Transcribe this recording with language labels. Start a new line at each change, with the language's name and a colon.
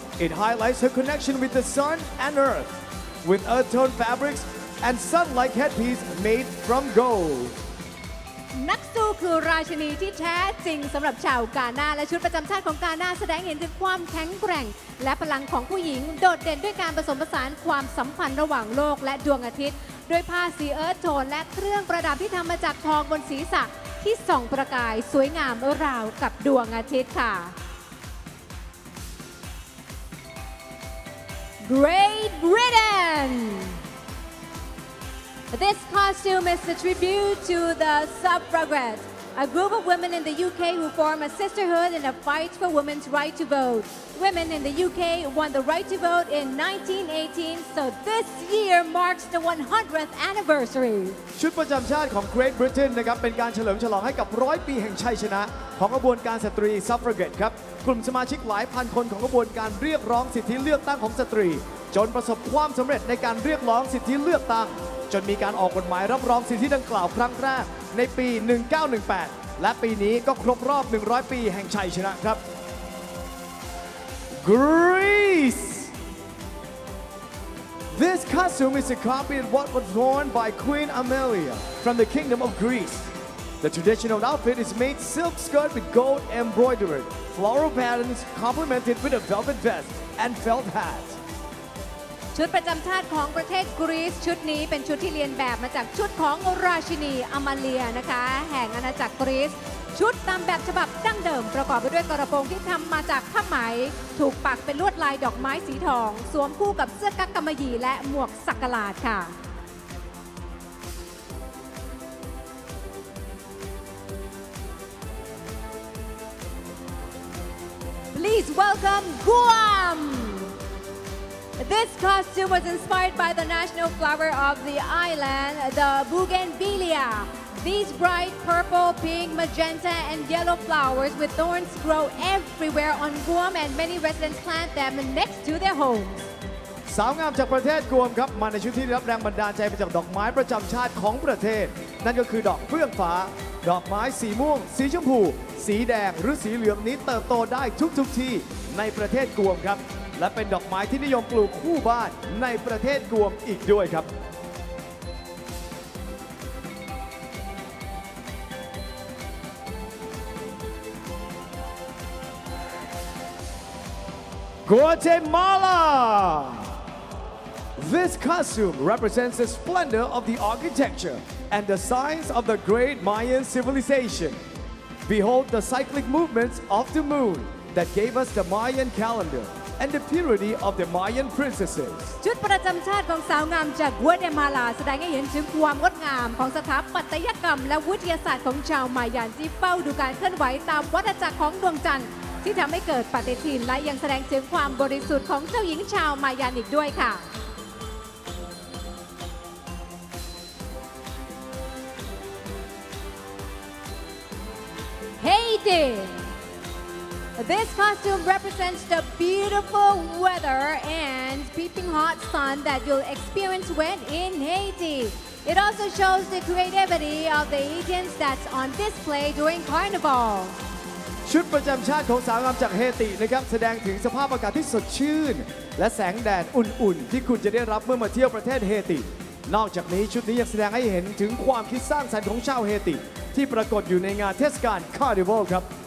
English: It highlights her connection with the sun and earth, with earth-tone fabrics and sun-like headpiece made from gold.
Thai: นักสู้คือราชินีที่แท้จริงสำหรับชาวกานาและชุดประจำชาติของกานาแสดงเห็นถึงความแข็งแกร่ง และพลังของผู้หญิงโดดเด่นด้วยการผสมผสานความสัมพันธ์ระหว่างโลกและดวงอาทิตย์ด้วยผ้าสีเอิร์ธโทนและเครื่องประดับที่ทำมาจากทองบนศีรษะที่ส่องประกายสวยงามราวกับดวงอาทิตย์ค่ะ
English: Great Britain This costume is a tribute to the suffragettes, a group of women in the UK who form a sisterhood in a fight for women's right to vote. Women in the UK won the right to vote in 1918, so this year marks the 100th anniversary.
Thai: ชุดประจำชาติของ Great Britain นะครับเป็นการเฉลิมฉลองให้กับ100 ปีแห่งชัยชนะของกระบวนการสตรี Suffragette ครับกลุ่มสมาชิกหลายพันคนของกระบวนการเรียกร้องสิทธิเลือกตั้งของสตรี จนประสบความสำเร็จในการเรียกร้องสิทธิเลือกตั้งจนมีการออกกฎหมายรับรองสิทธิดังกล่าวครั้งแรกในปี 1918 และปีนี้ก็ครบรอบ 100 ปีแห่งชัยชนะครับ
English: Greece This costume is a copy of what was worn by Queen Amelia from the Kingdom of Greece. The traditional outfit is made silk skirt with gold embroidered, floral patterns complemented with a velvet vest and felt hat.
Thai: ชุดประจำชาติของประเทศกรีซชุดนี้เป็นชุดที่เรียนแบบมาจากชุดของราชินีอมาเลียนะคะแห่งอาณาจักรกรีซชุดตามแบบฉบับดั้งเดิมประกอบไปด้วยกระโปรงที่ทำมาจากผ้าไหม ถูกปักเป็นลวดลายดอกไม้สีทองสวมคู่กับเสื้อกั๊กกำมะหยี่และหมวกสักหลาดค่ะ
English: Please welcome Guam.This costume was inspired by the national flower of the island, the bougainvillea. These bright purple, pink, magenta, and yellow flowers with thorns grow everywhere on Guam, and many residents plant them next to their homes.
Thai: สาวงามจากประเทศกวมครับมาในชุดที่ได้รับแรงบันดาลใจมาจากดอกไม้ประจำชาติของประเทศนั่นก็คือดอกเฟื่องฟ้า ดอกไม้สีม่วงสีชมพูสีแดงหรือสีเหลืองนี้เติบโตได้ทุกที่ ในประเทศกวมครับและเป็นดอกไม้ที่นิยมปลูกคู่บ้านในประเทศกวมอีกด้วยครับ
English: Guatemala This costume represents the splendor of the architecture and the signs of the great Mayan civilization. Behold the cyclic movements of the moon that gave us the Mayan calendar.and the purity of the Mayan princesses
Thai: ชุดประจำชาติของสาวงามจากกัวเตมาลาแสดงให้เห็นถึงความงดงามของสถาปัตยกรรมและวิทยาศาสตร์ของชาวมายันที่เฝ้าดูการเคลื่อนไหวตามวัฏจักรของดวงจันทร์ ที่ทำให้เกิดปฏิทินและยังแสดงถึงความบริสุทธิ์ของเจ้าหญิงชาวมายันอีกด้วยค่ะ
English: Haiti.This costume represents the beautiful weather and peeping hot sun that you'll experience when in Haiti. It also shows the creativity of the Haitians that's on display during Carnival.
Thai: ชุดประจำชาติของสาวงามจากเฮตินะครับแสดงถึงสภาพอากาศที่สดชื่นและแสงแดดอุ่นๆที่คุณจะได้รับเมื่อมาเที่ยวประเทศเฮติ นอกจากนี้ชุดนี้ยังแสดงให้เห็นถึงความคิดสร้างสรรค์ของชาวเฮติ ที่ปรากฏอยู่ในงานเทศกาล Carnival ครับ